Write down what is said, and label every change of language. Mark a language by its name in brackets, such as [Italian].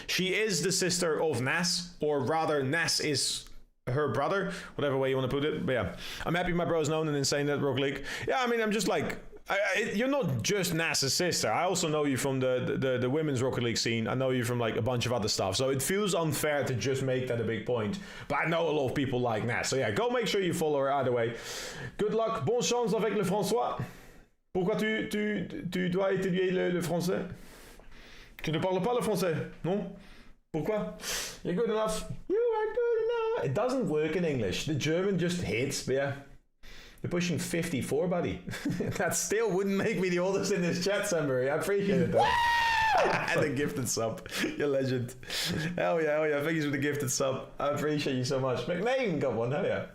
[English] She is the sister of Nas, or rather, Nas is her brother, whatever way you want to put it. But yeah, I'm happy my bro's known and insane at Rocket League. Yeah, I mean, I'm just like, you're not just Nas's sister. I also know you from the women's Rocket League scene. I know you from like a bunch of other stuff. So it feels unfair to just make that a big point. But I know a lot of people like Nas. So yeah, go make sure you follow her either way. Good luck. [French] Bonne chance avec le François. Pourquoi tu dois étudier le français? Tu ne parles pas le français, non? Pourquoi? [English] You're good enough. You are good enough. It doesn't work in English. The German just hits, but yeah. You're pushing 54, buddy. That still wouldn't make me the oldest in this chat, Sambury. I appreciate it, though. And the gifted sub. You're a legend. Hell yeah, hell yeah. Thank you for the gifted sub. I appreciate you so much. McNain got one, hell yeah.